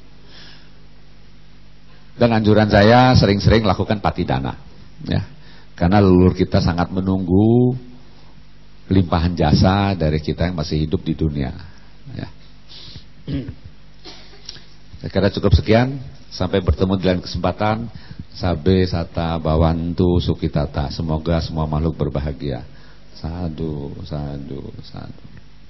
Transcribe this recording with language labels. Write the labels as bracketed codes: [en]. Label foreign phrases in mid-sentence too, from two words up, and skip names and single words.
[id] Dan anjuran saya sering-sering lakukan patidana, ya. Karena leluhur kita sangat menunggu limpahan jasa dari kita yang masih hidup di dunia, ya. Saya kira cukup sekian. Sampai bertemu di lain kesempatan. [pi] Sabe sata bawantu sukitata. [id] Semoga semua makhluk berbahagia. [pi] Sadu, sadu, sadu.